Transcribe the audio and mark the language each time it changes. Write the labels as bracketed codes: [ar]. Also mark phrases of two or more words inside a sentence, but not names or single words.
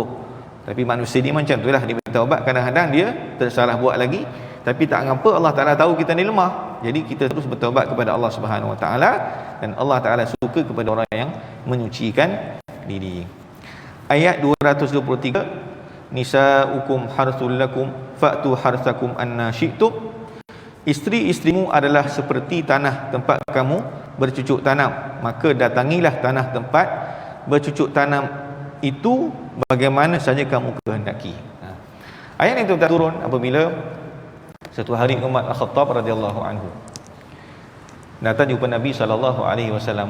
[ms] Tapi manusia ni macam itulah, dia bertaubat, kadang-kadang dia tersalah buat lagi, tapi tak ngapa, Allah Taala tahu kita ni lemah. Jadi kita terus bertaubat kepada Allah [ar] Subhanahu wa taala, [ms] dan Allah Taala suka kepada orang yang menyucikan diri. Ayat 223, [ar] نساؤكم حرث لكم فأتوا حرثكم أنى شئتم. [ms] Isteri-isterimu adalah seperti tanah tempat kamu bercucuk tanam, maka datangilah tanah tempat bercucuk tanam itu bagaimana saja kamu kehendaki. Ayat itu turun apabila satu hari Umar Al-Khattab [ar] radhiyallahu anhu [ms] Datang jumpa Nabi SAW.